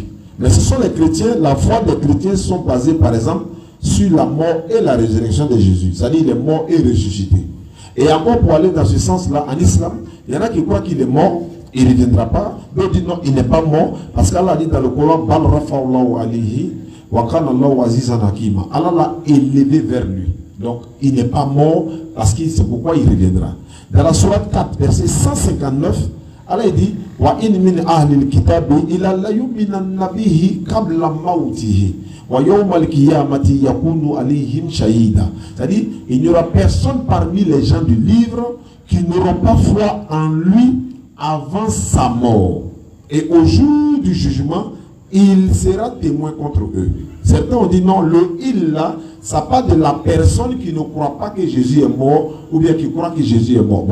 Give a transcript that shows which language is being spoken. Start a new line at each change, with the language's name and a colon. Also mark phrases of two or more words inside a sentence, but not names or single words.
French: Mais ce sont les chrétiens, la foi des chrétiens sont basées par exemple sur la mort et la résurrection de Jésus. C'est-à-dire il est mort et ressuscité. Et encore pour aller dans ce sens-là, en islam, il y en a qui croient qu'il est mort, il ne reviendra pas. D'autres disent non, il n'est pas mort. Parce qu'Allah dit dans le Coran,
Arabic: بل رفع الله عليه وكان الله عزيزا حكيما.
French: Allah l'a élevé vers lui. Donc il n'est pas mort parce que c'est pourquoi il reviendra. Dans la sourate 4, verset 159, Allah dit
Arabic: وإن من أهل الكتاب إلا ليؤمنن به قبل موته ويوم القيامة يكون عليهم شهيدا.
French: C'est-à-dire il n'y aura personne parmi les gens du livre qui n'auront pas foi en lui avant sa mort. Et au jour du jugement, il sera témoin contre eux. Certains ont dit non, le il là, ça parle de la personne qui ne croit pas que Jésus est mort ou bien qui croit que Jésus est mort.